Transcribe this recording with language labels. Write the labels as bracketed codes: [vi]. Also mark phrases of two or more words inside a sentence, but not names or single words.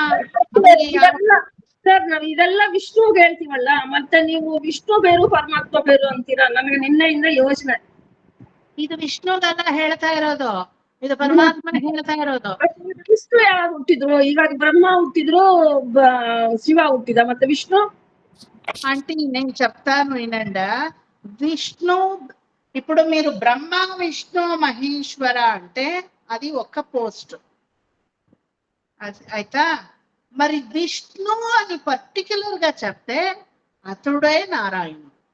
[kn] ಸರ್ ನಾವ್ ಇದೆಲ್ಲ ವಿಷ್ಣುಗೆ ಹೇಳ್ತೀವಲ್ಲ, ಮತ್ತೆ ನೀವು ವಿಷ್ಣು ಬೇರು ಪರಮಾತ್ಮ ಬೇರು ಅಂತೀರಾ? ನನಗೆ ನಿನ್ನೆಯಿಂದ ಯೋಚನೆ. ಇದು ವಿಷ್ಣುಗೆಲ್ಲ ಹೇಳ್ತಾ ಇರೋದು, ಇದು ಪರಮಾತ್ಮನ ಹೇಳ್ತಾ ಇರೋದು. ವಿಷ್ಣು ಯಾವಾಗ ಹುಟ್ಟಿದ್ರು? ಈಗ ಬ್ರಹ್ಮ ಹುಟ್ಟಿದ್ರು, ಶಿವ ಹುಟ್ಟಿದ, ಮತ್ತೆ విష్ణు [te] అంటే నేను చెప్తాను వినండి. విష్ణు ఇప్పుడు మీరు బ్రహ్మ విష్ణు మహేశ్వర అంటే అది ఒక పోస్ట్. అయితే మరి విష్ణు అని పర్టిక్యులర్ గా చెప్తే అతడే నారాయణుడు.